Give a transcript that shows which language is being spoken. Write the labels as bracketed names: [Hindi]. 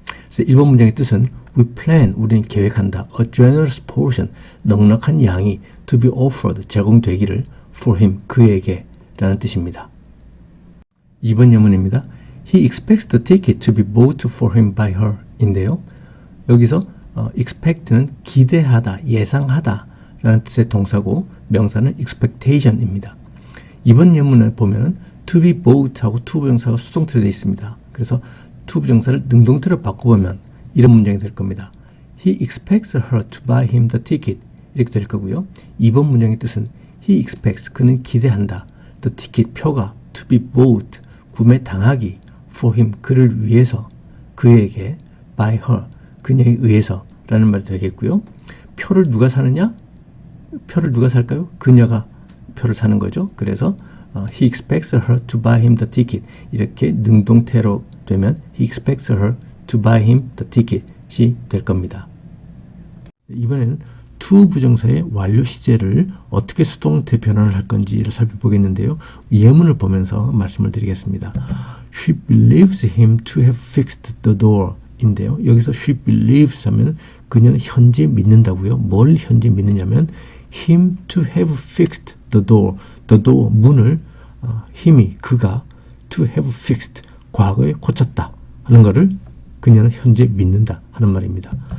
[Korean] 그래서 1번 문장의 뜻은 [English] We plan, [Korean] 우리는 계획한다. [English] A generous portion, [Korean] 넉넉한 양이 [English] to be offered, 제공되기를 for him, [Korean] 그에게 라는 뜻입니다. 2번 예문입니다. [English] He expects the ticket to be bought for him by her 인데요. [Korean] 여기서 expect는 기대하다, 예상하다 라는 뜻의 동사고 명사는 expectation입니다. 이번 예문을 보면 to be bought 하고 to 부정사가 수동태로 되어 있습니다. 그래서 to 부정사를 능동태로 바꿔보면 이런 문장이 될 겁니다. [English] He expects her to buy him the ticket 이렇게 될 거고요. [Korean] 이번 문장의 뜻은 [English] He expects, [Korean] 그는 기대한다. The ticket, 표가 [English] to be bought, [Korean] 구매당하기 for him, 그를 위해서, 그에게, [English] by her, [Korean] 그녀에 의해서 라는 말이 되겠고요. 표를 누가 사느냐? 표를 누가 살까요? 그녀가 표를 사는 거죠. [English] 그래서 he expects her to buy him the ticket. [Korean] 이렇게 능동태로 되면 [English] he expects her to buy him the ticket이 될 겁니다. [Korean] 이번에는 to 부정사의 완료 시제를 어떻게 수동태 변환을 할 건지를 살펴보겠는데요. 예문을 보면서 말씀을 드리겠습니다. [English] She believes him to have fixed the door 인데요. [Korean] 여기서 she believes 하면 그녀는 현재 믿는다고요. 뭘 현재 믿느냐면 [English] him to have fixed the door, [Korean] 문을 힘이, 그가 to have fixed, 과거에 고쳤다 하는 것을 그녀는 현재 믿는다 하는 말입니다.